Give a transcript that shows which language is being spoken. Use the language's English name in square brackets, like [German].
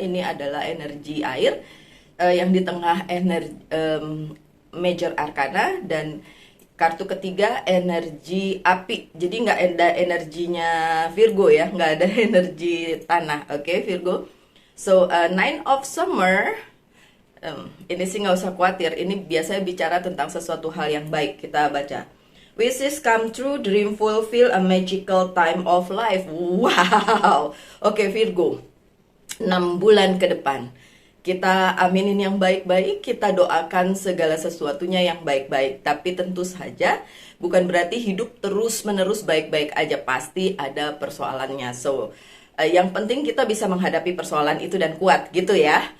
[Indonesian] Ini adalah energi air. Yang di tengah energi Major Arcana, dan kartu ketiga energi api. Jadi nggak ada energinya Virgo ya, nggak ada energi tanah. Oke, Virgo. So Nine of Summer, ini sih nggak usah khawatir. Ini biasanya bicara tentang sesuatu hal yang baik. Kita baca. [English] Wishes come true, dream fulfill, a magical time of life. [Indonesian] Wow. Oke, Virgo. 6 bulan ke depan. Kita aminin yang baik-baik, kita doakan segala sesuatunya yang baik-baik. Tapi tentu saja bukan berarti hidup terus-menerus baik-baik aja. Pasti ada persoalannya. So, yang penting kita bisa menghadapi persoalan itu dan kuat gitu ya.